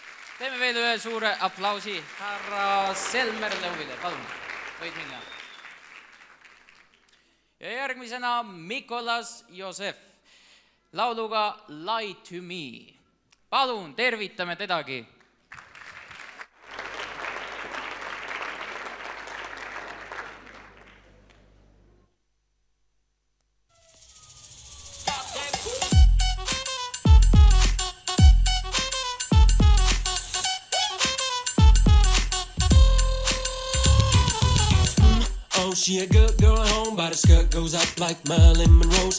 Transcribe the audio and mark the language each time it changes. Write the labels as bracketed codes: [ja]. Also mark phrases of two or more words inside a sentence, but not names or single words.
[et] Teeme veel ühe suure aplausi härra Selmer Lõuvile. Palun, võid minna. Ja järgmisena Mikolas Josef lauluga Lie to Me. Palun, tervitame tedagi. [en] She a good girl at home, but her skirt goes up like Marilyn Monroe's.